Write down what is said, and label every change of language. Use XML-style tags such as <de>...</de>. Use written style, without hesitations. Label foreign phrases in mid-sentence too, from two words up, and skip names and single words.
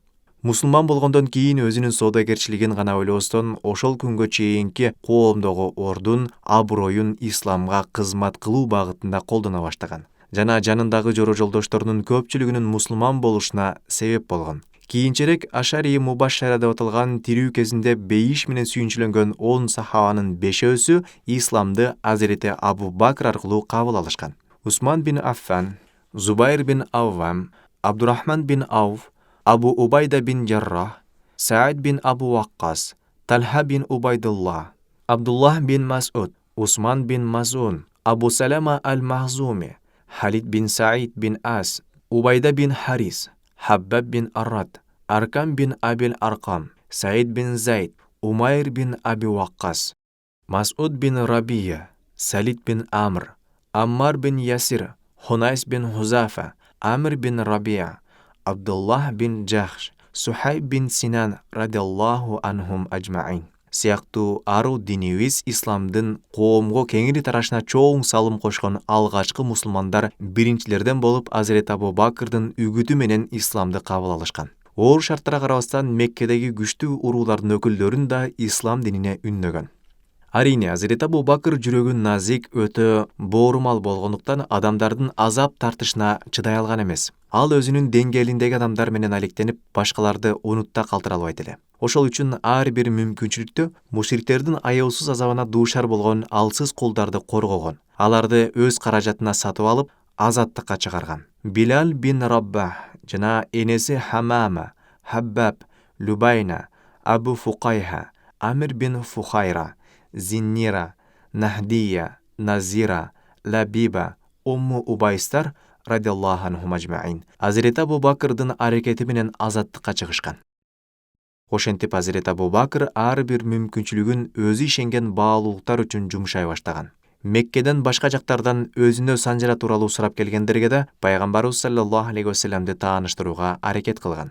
<ky>Мусулман болгондон кийин өзүнүн соодагерчилигин гана ойлобостон, ошол күнгө чейинки коомдогу ордун, аброюн исламга кызмат кылуу багытында колдоно баштаган жана жанындагы жора жолдошторунун көпчүлүгүнүн мусулман болушуна себеп болгон. Кийинчерээк Ашари Мубашшара деп аталган тирүү кезинде бейиш менен сүйүнчүлөнгөн 10 сахабанын 5-өсү исламды Азирети Абу Бакыр аркылуу кабыл алышкан. Усман бин Аффан, Зубайр бин Аввам, Абдурахман бин Ауф, Абу Убайда бин Жаррах, Саид бин Абу Ваккас, Талха бин Убайдуллах, Абдуллах бин Мас'уд, Усман бин Мазун, Абу Салама аль-Махзуми, Халид бин Саид бин Ас, Убайда бин Харис, Хаббаб бин Аррад, Аркам бин Абил Аркам, Саид бин Зайд, Умайр бин Аби Ваккас, Мас'уд бин Рабия, Салид бин Амр, Аммар бин Ясир, Хунайс бин Хузафа, Амр бин Рабия, Абдуллах бин Джахш, Сухайб бин Синан</ky> <ar>رضي الله عنهم أجمعين</ar> <ky>сыяктуу ару динибиз исламдын коомго кеңири тарашына чоң салым кошкон алгачкы мусулмандар биринчилерден болуп Азирети Абу Бакырдын үгүтү менен исламды кабыл алышкан. Оор шарттарга карабастан Меккедеги күчтүү уруулардын өкүлдөрүн да ислам динине үннөгөн. Арине, Азирети Абу Бакыр жүрөгү назик, өтө боорумал болгондуктан адамдардын азап тартышына чыдай алган эмес. Ал өзүнүн деңгээлиндеги адамдар менен алектенип, башкаларды унутта калтыра албайт эле. Ошол үчүн ар бир мүмкүнчүлүктө мушриктердин аяусуз азабына дуушар болгон алсыз кулдарды коргогон. Аларды өз каражатына сатып алып, азаттыкка чыгарган. Билал бин Раббах жана энеси Хамама, Хаббаб, Любайна, Абу Фукайха, Амир бин Фухайра, Зиннира, Нахдия, Назира, Лабиба, Умму Убайстар</ky> <ar>رضي الله عنهم أجمعين</ar> <ky>Азирети Абу Бакырдын аракети менен азаттыкка чыгышкан. Ошентип Азирети Абу Бакыр ар бир мүмкүнчүлүгүн өзү ишенген баалуулуктар үчүн жумшай баштаган. Меккеден башка жактардан өзүнө санжара тууралуу сурап келгендерге да пайгамбарыбыз</ky> <ar>صلى الله عليه وسلم</ar> <ky>тааныштырууга аракет кылган.</ky>